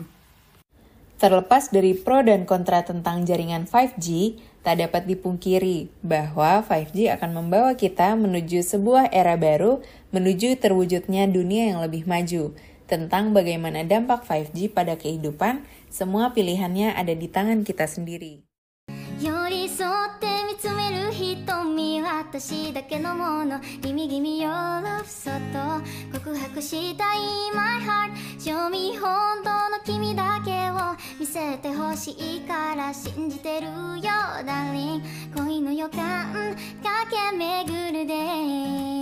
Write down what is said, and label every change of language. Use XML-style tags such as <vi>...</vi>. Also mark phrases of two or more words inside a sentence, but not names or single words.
<id>Terlepas dari pro dan kontra tentang jaringan 5G, tak dapat dipungkiri bahwa 5G akan membawa kita menuju sebuah era baru, menuju terwujudnya dunia yang lebih maju. Tentang bagaimana dampak 5G pada kehidupan, semua pilihannya ada di tangan kita sendiri.</id> <ja>私だけのもの</ja> <en>Gimme gimme your love</en> <ja>そっと告白したい</ja> <en>My heart Show me</en> <ja>本当の君だけを見せてほしいから信じてるよ Darling 恋の予感駆け巡る Day</ja>